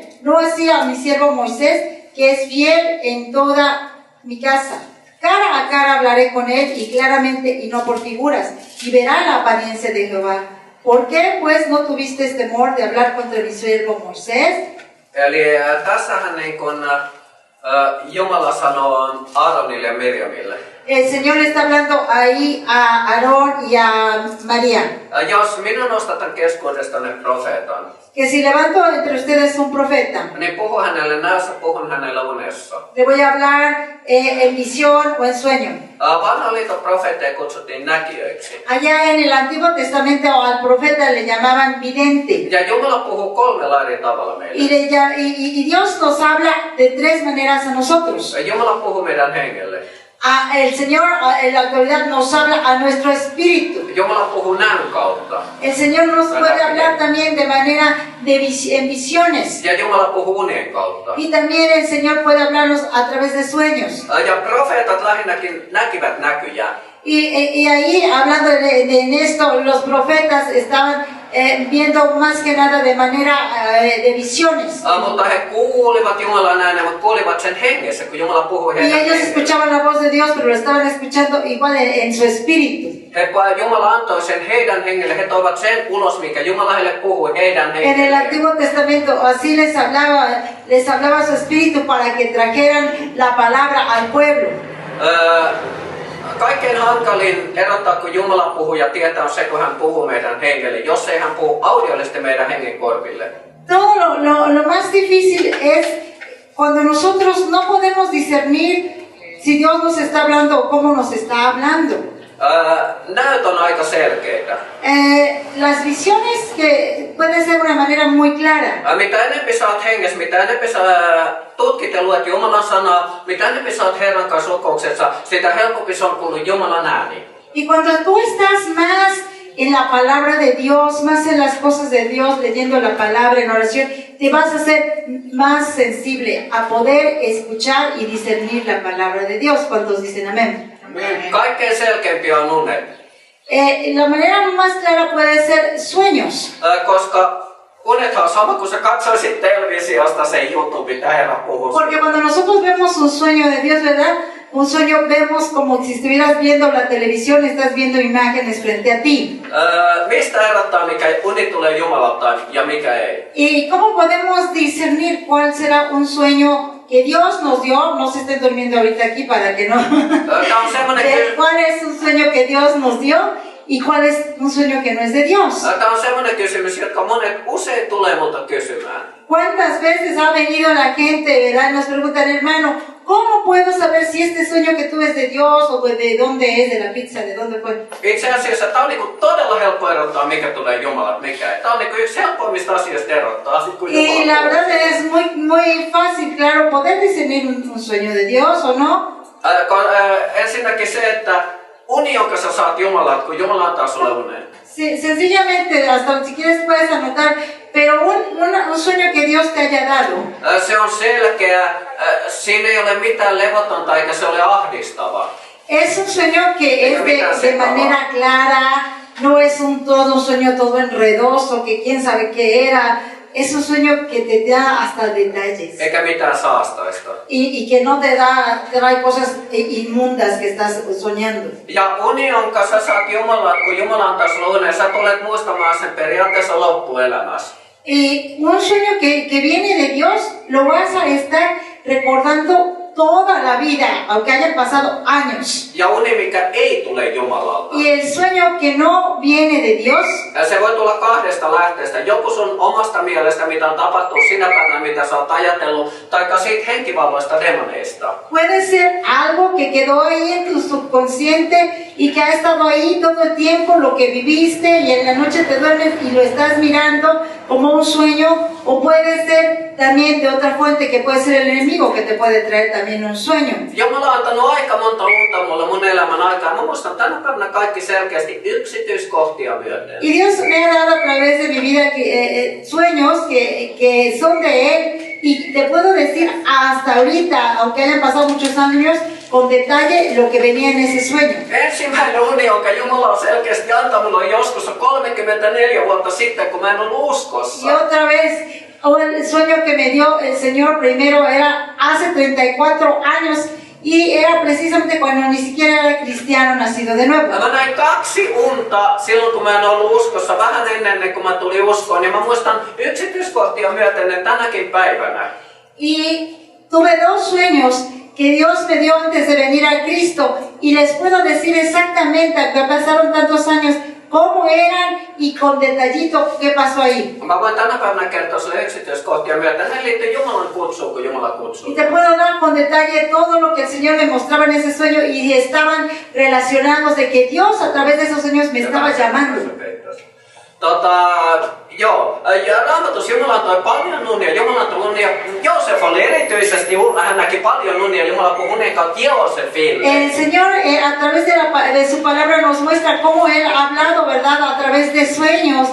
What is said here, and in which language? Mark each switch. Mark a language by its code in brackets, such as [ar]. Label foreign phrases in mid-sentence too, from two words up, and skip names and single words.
[es] No así a mi siervo Moisés, que es fiel en toda mi casa. Cara a cara hablaré con él y claramente y no por figuras, y verá la apariencia de Jehová. ¿Por qué pues no tuvisteis temor de hablar contra mi siervo Moisés? [fi] Eli tässähän niin kun, Jumala sanoo Aaronille ja Mirjamille. [es] El Señor le está hablando ahí a Aarón y a María. [fi] Jos minä nostatan keskuudestanne profeetan, [es] Que si levanto entre ustedes un profeta, [fi] niin puhu hänelle näössä, puhun hänelle unessa. [es] le voy a hablar en visión o en sueño. [fi] Vanhan liiton profeetteja kutsuttiin näkijöiksi. [es] Allá en el Antiguo Testamento al profeta le llamaban vidente. [fi] Ja Jumala puhuu kolmella eri tavalla meille. [es] Y Dios nos habla de tres maneras a nosotros. [fi] Jumala puhuu meidän hengelle. [es] El Señor, en la actualidad, nos habla a nuestro espíritu. [fi] Jumala puhuu näyn kautta. [es] El Señor nos puede hablar también de manera en visiones. [fi] Ja Jumala puhuu unien kautta. [es] Y también el Señor puede hablarnos a través de sueños. [fi] Ja profeetat lähinnäkin näkivät näkyjä. [es] Y ahí, hablando de esto, los profetas estaban viendo más que nada de manera de visiones. [fi] Mutta he kuulivat Jumalan äänen, mutta kuulivat sen hengessä, kun Jumala puhui [es] Y [fi] heidän [es] ellos [fi] hengelle. [es] escuchaban la voz de Dios, pero lo estaban escuchando igual en su espíritu. [fi] Jumala antoi sen heidän hengelle, he toivat sen ulos, mikä Jumala heille puhui heidän [es] En el [fi] hengelle. [es] Antiguo Testamento así les hablaba su espíritu para que trajeran la palabra al pueblo. [fi] Kaikkein hankalin erottaa, kun Jumala puhuu ja tietää, on se, kun hän puhuu meidän hengelle, jos ei hän puhu audiollisesti meidän hengen korville. [es] Todo lo más difícil es cuando nosotros no podemos discernir si Dios nos está hablando o cómo nos está hablando. [fi] Näyt on aika selkeitä. [es] Las visiones que pueden ser de una manera muy clara. [fi] Mitä enempi sä oot hengessä, mitä enempi sä tutkit ja luet Jumalan sanaa, mitä enempi sä oot Herran kanssa rukouksessa, sitä helpompi se on kuulla Jumalan ääni. [es] Y cuando tú estás más en la palabra de Dios, más en las cosas de Dios, leyendo la palabra en oración, te vas a hacer más sensible a poder escuchar y discernir la palabra de Dios. ¿Cuántos dicen amén? [fi] Kaikkein selkeimpiä on unet. [es] La manera más clara puede ser sueños. [fi] Koska unethan on sama kuin sä katsoisit televisiosta sen jutun, mitä Herra puhuu. [es] Porque cuando nosotros vemos un sueño de Dios, ¿verdad? Un sueño vemos como si estuvieras viendo la televisión, estás viendo imágenes frente a ti. [fi] Mistä erottaa, mikä uni tulee Jumalalta ja mikä ei? [es] ¿Y cómo podemos discernir cuál será un sueño que Dios nos dio? No se estén durmiendo ahorita aquí para que no. [fi] Tää on semmoinen [es] ¿Cuál es un sueño que Dios nos dio y cuál es un sueño que no es de Dios? [fi] Tämä on semmoinen kysymys, jotka monet usein tulee multa kysymään. [es] ¿Cuántas veces ha venido la gente, verdad? Nos preguntan, hermano, ¿cómo puedo saber si este sueño que tuve es de Dios o de dónde es, de la pizza, de dónde fue? [fi] Itse asiassa tämä on niinku todella helppo erottaa, mikä tulee Jumalalta, mikä ei. Tämä on niinku yksi helpoimmista asioista erottaa. Kun [es] Y la [fi] Jumala [es] verdad es muy fácil, claro, poder discernir un sueño de Dios o no. [fi] Ensinnäkin se, että uni, jonka sä saat Jumalalta, kun Jumala antaa sulle unen. [es] Sencillamente, hasta si quieres puedes anotar, pero un sueño que Dios te haya dado. [fi] Se on selkeä, siinä ei ole mitään levotonta eikä se ole ahdistava. [es] Es un sueño que es de manera clara, no es un sueño todo enredoso, que quién sabe qué era. Es un sueño que te da hasta detalles. [fi] Eikä mitään saastaista. [es] Y que no te trae cosas inmundas que estás soñando. [fi] Ja uni, jonka sä saat Jumalalta, kun Jumala antaa sulle unen, sä tulet muistamaan sen periaatteessa loppuelämässä. [es] Y un sueño que viene de Dios lo vas a estar recordando toda la vida, aunque hayan pasado años. [fi] Ja uni, mikä ei tule Jumalalta. [es] Y el sueño que no viene de Dios, [fi] Se voi tulla kahdesta lähteestä. Joku sun omasta mielestä, mitä on tapahtunut sinä päivänä, mitä sä oot ajatellut, taikka siitä henkivalloista demoneista. [es] puede ser algo que quedó ahí en tu subconsciente y que ha estado ahí todo el tiempo, lo que viviste y en la noche te duermes y lo estás mirando como un sueño, o puede ser también de otra fuente que puede ser el enemigo que te puede traer también un sueño. [fi] Jumala on antanut aika monta unta mulle mun elämän aikaa. Mä muistan tänä päivänä kaikki selkeästi yksityiskohtia myöten. [es] Y Dios me ha dado a través de mi vida sueños que son de Él y te puedo decir hasta ahorita, aunque hayan pasado muchos años, con detalle lo que venía en ese sueño. [fi] Ensimmäinen uni, jonka Jumala on selkeästi antanut mulle joskus 34 vuotta sitten, kun mä en ollut uskossa. [es] Y otra vez, el sueño que me dio el Señor primero era hace 34 años y era precisamente cuando ni siquiera era cristiano nacido de nuevo. [fi] Mä näin 2 unta silloin, kun mä en ollut uskossa, vähän ennen kuin mä tulin uskoon, ja mä muistan yksityiskohtia myöten tänäkin päivänä. [es] Y tuve 2 sueños que Dios me dio antes de venir a Cristo, y les puedo decir exactamente, que pasaron tantos años, cómo eran y con detallito qué pasó ahí. [fi] Mä voin tänä päivänä kertoa sulle yksityiskohtia myöten. Ne liittyy Jumalan kutsuun, kun Jumala kutsuu. [es] Y te puedo dar con detalle todo lo que el Señor me mostraba en ese sueño, y estaban relacionados de que Dios a través de esos sueños me estaba llamando. [fi] Joo, ja Raamatus Jumala antoi paljon unia. Jumala antoi unia. Joosef oli erityisesti, hän näki paljon unia. Jumala puhui unien kautta Joosefille. [es] El Señor a través de su palabra nos muestra cómo Él ha hablado, ¿verdad? A través de sueños.